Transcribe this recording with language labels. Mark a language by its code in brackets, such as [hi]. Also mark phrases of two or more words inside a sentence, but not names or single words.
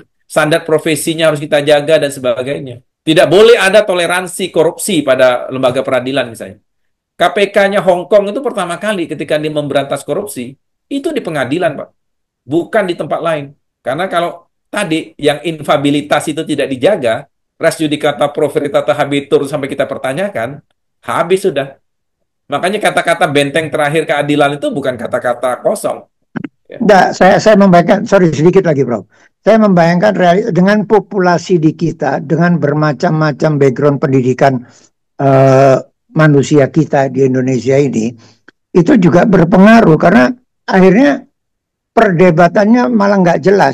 [id] Standar profesinya harus kita jaga dan sebagainya. Tidak boleh ada toleransi korupsi pada lembaga peradilan misalnya. KPK-nya Hong Kong itu pertama kali ketika dia memberantas korupsi, itu di pengadilan, Pak. Bukan di tempat lain. Karena kalau tadi yang infabilitas itu tidak dijaga, [la] res judicata pro veritate habetur [id] sampai kita pertanyakan, habis sudah. Makanya kata-kata benteng terakhir keadilan itu bukan kata-kata kosong. Ya. Enggak, saya membayangkan, sorry sedikit lagi Bro. Saya membayangkan dengan populasi di kita, dengan bermacam-macam background pendidikan manusia kita di Indonesia ini, itu juga berpengaruh karena akhirnya perdebatannya malah nggak jelas.